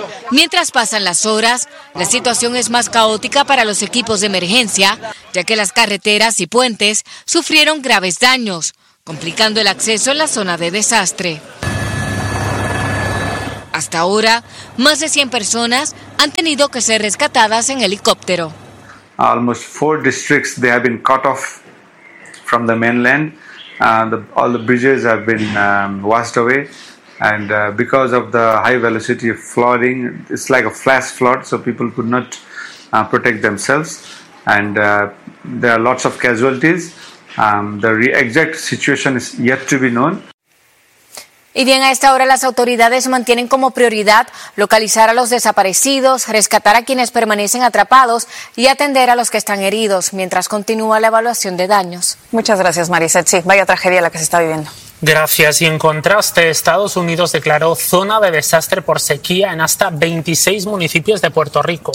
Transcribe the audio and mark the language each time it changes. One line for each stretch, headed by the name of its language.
Spanish: Mientras pasan las horas, la situación es más caótica para los equipos de emergencia, ya que las carreteras y puentes sufrieron graves daños, complicando el acceso en la zona de desastre. Hasta ahora, más de 100 personas han tenido que ser rescatadas en helicóptero.
English: Almost 4 districts they have been cut off from the mainland. All the bridges have been washed away, and because of the high velocity of flooding, it's like a flash flood, so people could not protect themselves, and there are lots of casualties. The exact situation is yet to be known.
Spanish: Y bien, a esta hora las autoridades mantienen como prioridad localizar a los desaparecidos, rescatar a quienes permanecen atrapados y atender a los que están heridos, mientras continúa la evaluación de daños. Muchas gracias, Marisette. Sí, vaya tragedia la que se está viviendo. Gracias. Y en contraste, Estados Unidos declaró zona de desastre por sequía en hasta 26 municipios de Puerto Rico.